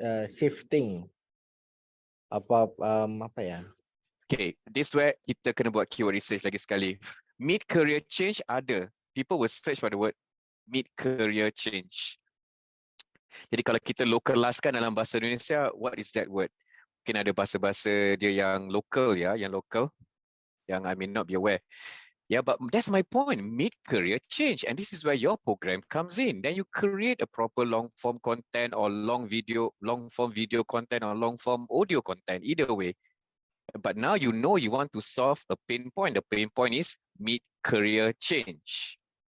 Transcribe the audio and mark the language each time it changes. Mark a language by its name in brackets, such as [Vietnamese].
[Malay] Shifting. Apa ya? [English] Okay, this where [Malay] kita kena buat [English] keyword research [Malay] lagi sekali. [English] Mid-career change ada. People will search for the word mid-career change. [Malay] Jadi kalau kita localizekan dalam bahasa Indonesia, [English] what is that word? [Malay] Mungkin ada bahasa-bahasa dia yang local ya, yang [English] I may not be aware. Yeah, but that's my point, mid-career change. And this is where your program comes in. Then you create a proper long-form content or long-form video content or long-form audio content, either way. But now you know you want to solve a pain point. The pain point is mid-career change.